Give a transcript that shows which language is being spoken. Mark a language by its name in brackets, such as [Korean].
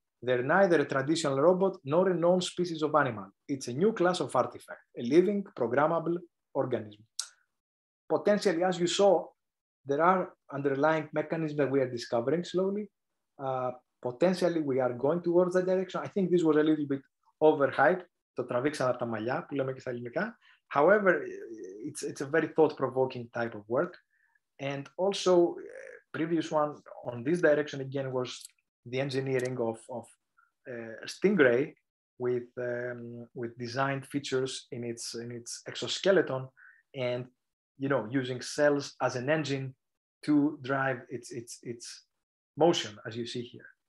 [English] They're neither a traditional robot nor a known species of animal. It's a new class of artifact, a living, programmable organism. Potentially, as you saw, there are underlying mechanisms that we are discovering slowly. Potentially, we are going towards that direction. I think this was a little bit overhyped. [Greek] Το τραβήξαν από τα μαλλιά, που λέμε και στα ελληνικά. [English] However, it's a very thought-provoking type of work. And also, previous one on this direction again was the engineering of Stingray with designed features in its exoskeleton, and using cells as an engine to drive its motion, as you see here.